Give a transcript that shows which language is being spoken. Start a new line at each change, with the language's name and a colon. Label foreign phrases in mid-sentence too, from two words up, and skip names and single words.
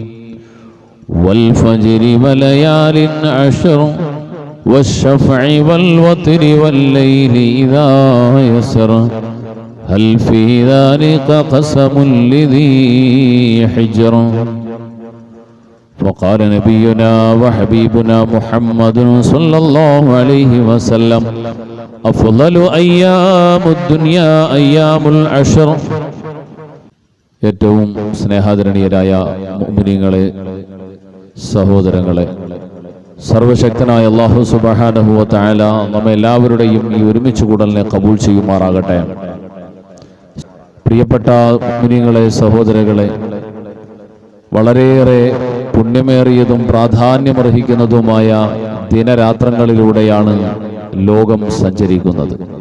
Arabic: والفجر وليال عشر والشفع والوتر والليل إذا يسر هل في ذلك قسم لذي حجر. وقال نبينا وحبيبنا محمد صلى الله عليه وسلم أفضل أيام الدنيا أيام العشر.
Malayalam: ഏറ്റവും സ്നേഹാദരണീയരായ മുഅ്മിനീങ്ങളെ, സഹോദരങ്ങളെ, സർവശക്തനായ അല്ലാഹു
Arabic: سبحانه وتعالى
Malayalam: നമ്മെ എല്ലാവരുടെയും ഈ ഒരുമിച്ച് കൂടലിനെ കബൂൽ ചെയ്യുമാറാകട്ടെ. പ്രിയപ്പെട്ട മുഅ്മിനീങ്ങളെ, സഹോദരങ്ങളെ, വളരെയേറെ പുണ്യമേറിയതും പ്രാധാന്യമർഹിക്കുന്നതുമായ ദിനരാത്രങ്ങളിലൂടെയാണ് ലോകം സഞ്ചരിക്കുന്നത്.